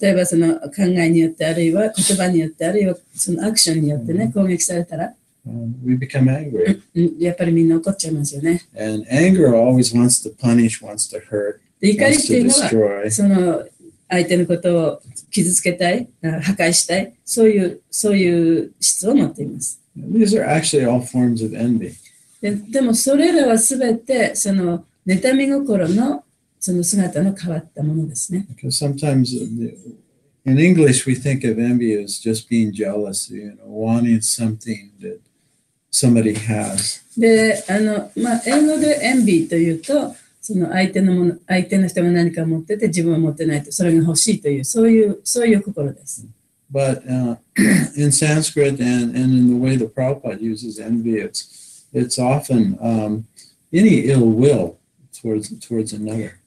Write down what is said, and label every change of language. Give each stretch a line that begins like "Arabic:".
Japanese: 例えばその考えによって、あるいは言葉によって、あるいはそのアクションによってね、攻撃されたら、
English: we become angry.
Japanese: やっぱりみんな怒っちゃいますよね。
English: And anger always wants to punish, wants to hurt,
Japanese: で、怒りっていうの
English: wants to
Japanese: は、
English: destroy.
Japanese: その相手のことを傷つけたい、破壊したい、そういう質を持っています。
English: These are actually all forms of envy.
Japanese: でもそれらはすべてその妬み心のその姿の変わったものですね。
English: Because sometimes in English we think of envy as just being jealous, wanting something that somebody has.
Japanese: で、英語でエンビーというと、その相手の人が何か持ってて自分は持ってないと、それが欲しいという、そういう心です。
English: But in Sanskrit and in the way the Prabhupada uses envy, it's often any ill will towards another.